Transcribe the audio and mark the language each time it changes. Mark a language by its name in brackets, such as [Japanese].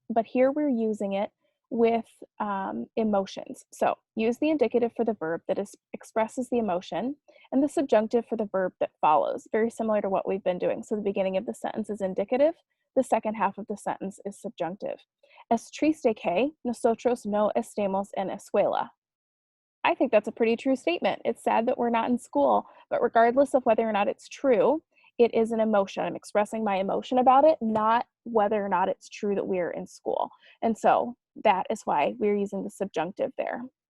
[English] But here we're using it with emotions. So use the indicative for the verb that expresses the emotion and the subjunctive for the verb that follows, very similar to what we've been doing. So the beginning of the sentence is indicative, the second half of the sentence is subjunctive. [Spanish] Es triste que nosotros no estemos en escuela. [English] I think that's a pretty true statement. It's sad that we're not in school, but regardless of whether or not it's true, it is an emotion. I'm expressing my emotion about it, not whether or not it's true that we're in school. And so that is why we're using the subjunctive there.